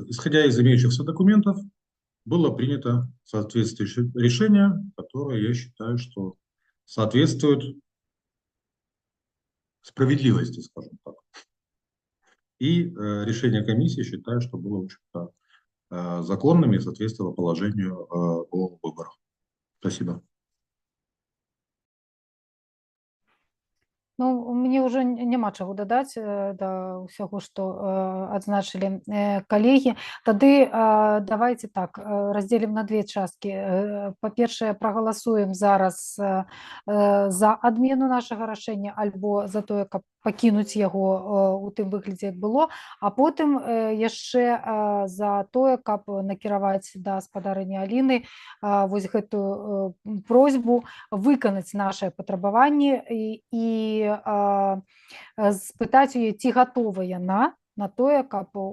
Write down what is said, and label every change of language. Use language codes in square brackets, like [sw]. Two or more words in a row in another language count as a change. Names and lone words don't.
[ru] Исходя из имеющихся документов, было принято соответствующее решение, которое, я считаю, что соответствует справедливости, скажем так. И решение комиссии, считаю, что было, в общем-то, законным и соответствовало положению о выборах. Спасибо. [be] Ну, мне ўжо няма чаго дадаць да ўсяго, што адзначылі калегі. Тады [ru] давайте так, [be] раздзелім на две часткі. Па-першае, прагаласуем зараз за адмену нашага рашэння альбо за тое, каб пакінуць яго у тым выглядзе, як было, а потым яшчэ за тое, каб накіраваць да спадарыні Аліны вось гэтую просьбу выканаць нашае патрабаванне і спытаць яе, ці гатова яна на тое, каб